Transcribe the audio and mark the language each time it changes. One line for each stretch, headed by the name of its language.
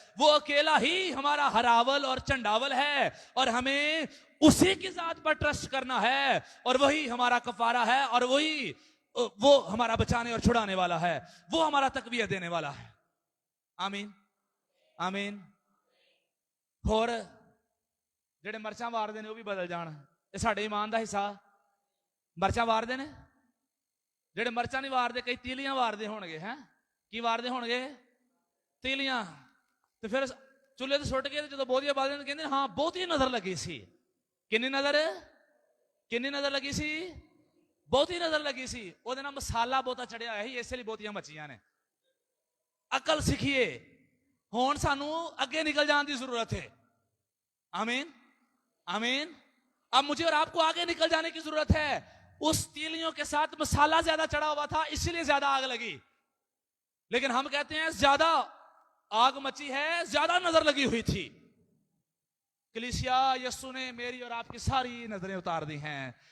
Hindi: वो अकेला ही हमारा हरावल और चंडावल है और हमें उसी की जात पर ट्रस्ट करना है और वही हमारा कफारा है और वो हमारा बचाने और छुड़ाने वाला है, वो हमारा तकवीयत देने वाला है। आमीन आमीन।
Punjabi: होर ਜਿਹੜੇ ਮਰਚਾਂ ਵਾਰਦੇ ਨੇ ਉਹ ਵੀ ਬਦਲ ਜਾਣ। ਇਹ ਸਾਡੇ ਈਮਾਨ ਦਾ ਹਿੱਸਾ। ਮਰਚਾਂ ਵਾਰਦੇ ਨੇ ਜਿਹੜੇ ਮਰਚਾਂ ਨਹੀਂ ਵਾਰਦੇ, ਕਈ ਤੀਲੀਆਂ ਵਾਰਦੇ ਹੋਣਗੇ। ਹੈ ਕੀ ਵਾਰਦੇ ਹੋਣਗੇ? ਤੀਲੀਆਂ। ਤੇ ਫਿਰ ਚੁੱਲ੍ਹੇ ਤੇ ਸੁੱਟ ਕੇ ਜਦੋਂ ਬਹੁਤੀਆਂ ਬਾਲਦੇ ਨੇ ਕਹਿੰਦੇ ਹਾਂ ਬਹੁਤੀ ਨਜ਼ਰ ਲੱਗੀ ਸੀ। ਕਿੰਨੀ ਨਜ਼ਰ ਲੱਗੀ ਸੀ? ਬਹੁਤੀ ਨਜ਼ਰ ਲੱਗੀ ਸੀ। ਉਹਦੇ ਨਾਲ ਮਸਾਲਾ ਬਹੁਤਾ ਚੜਿਆ ਹੋਇਆ ਸੀ, ਇਸੇ ਲਈ ਬਹੁਤੀਆਂ ਮੱਚੀਆਂ ਨੇ। ਅਕਲ ਸਿੱਖੀਏ। ਹੁਣ ਸਾਨੂੰ ਅੱਗੇ ਨਿਕਲ ਜਾਣ ਦੀ ਜ਼ਰੂਰਤ है।
Hindi: आमीन आमीन। अब मुझे और आपको आगे निकल जाने की जरूरत है। उस तीलियों के साथ मसाला ज्यादा चढ़ा हुआ था इसलिए ज्यादा आग लगी। लेकिन हम कहते हैं ज्यादा आग मची है, ज्यादा नजर लगी हुई थी। कलीसिया यीशु ने मेरी और आपकी सारी नजरें उतार दी हैं।